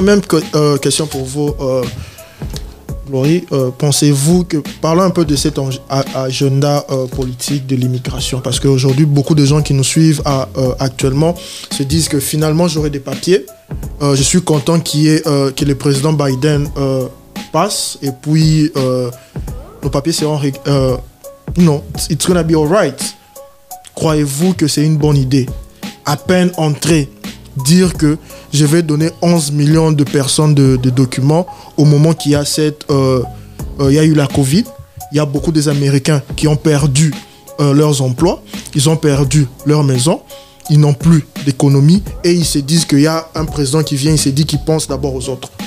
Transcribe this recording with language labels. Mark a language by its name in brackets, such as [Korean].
[French] Même question pour vous. Glory, pensez-vous que, parlons un peu de cet agenda politique de l'immigration, parce qu'aujourd'hui, beaucoup de gens qui nous suivent actuellement se disent que finalement, j'aurai des papiers. Je suis content que le président Biden passe, et puis nos papiers seront... [English] non, it's gonna be alright. [French] Croyez-vous que c'est une bonne idée? À peine entré, dire que je vais donner 11 millions de personnes de documents au moment qu'il y a il y a eu la Covid. Il y a beaucoup des Américains qui ont perdu leurs emplois, ils ont perdu leur maison, ils n'ont plus d'économie et ils se disent qu'il y a un président qui vient, il se dit qu'il pense d'abord aux autres.